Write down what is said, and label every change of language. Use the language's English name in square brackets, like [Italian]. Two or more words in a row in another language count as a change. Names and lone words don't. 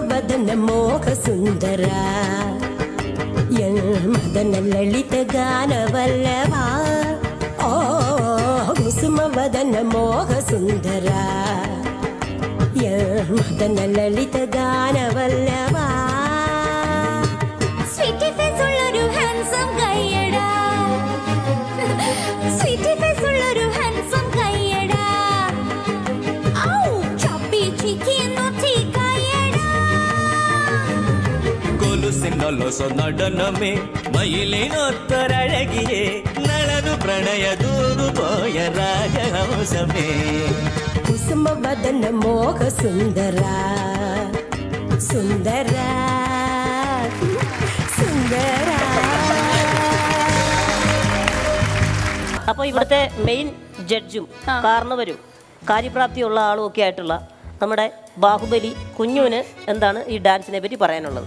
[Malayalam] കുസുമവദന മോഹ സുന്ദര മദന ലളിത ഗാനവല്ലവ ഓ കുസുമവദന മോഹ സുന്ദര മദന ലളിത ഗാനവല്ലവ [English] sweety face [Malayalam] ഉള്ളൊരു [English] handsome guy da sweety face [Malayalam] ഉള്ളൊരു [English] handsome guy da [Malayalam] ഔ [English] chubby cheeky naughty guy da [Malayalam] കൊലുസിനൊലൊസ നടനമേ മയിലിനൊത്തൊരഴകിയേ നളനു പ്രണയ ദൂതു പോയ രാജഹംസമേ കുസുമവദന മോഹ സുന്ദര സുന്ദര സുന്ദര. അപ്പോൾ ഇവിടുത്തെ മെയിൻ ജഡ്ജും കാരണവരും കാര്യപ്രാപ്തിയുള്ള ആളും ഒക്കെ ആയിട്ടുള്ള നമ്മുടെ ബാഹുബലി കുഞ്ഞുവിന് എന്താണ് ഈ ഡാൻസിനെ പറ്റി പറയാനുള്ളത്?